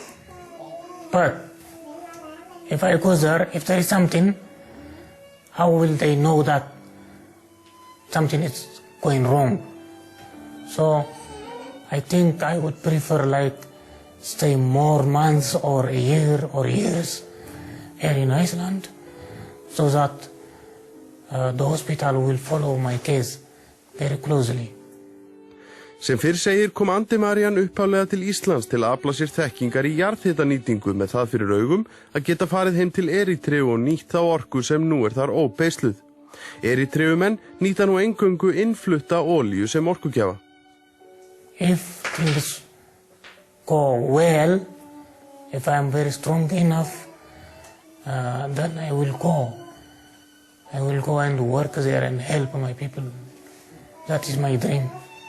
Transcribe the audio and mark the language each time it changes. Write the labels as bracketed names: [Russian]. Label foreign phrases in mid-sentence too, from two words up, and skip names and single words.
[English] But if I go there, if there is something, how will they know that something is going wrong? So I think I would prefer like stay more months or a year or years here in Iceland so that the hospital will follow my case very closely. [Icelandic] Sem fyrr segir kom Andi Marian upphaflega til Íslands til að afla sér þekkingar í jarðhitanýtingu með það fyrir augum að geta farið heim til Erítreu og nýtt þá orku sem nú þar óbeisluð. Erítreumenn nýta nú eingöngu innflutta olíu sem orkugjafa. [English] If things go well, if I am very strong enough, then I will go. I will go and work there and help my people. That is my dream.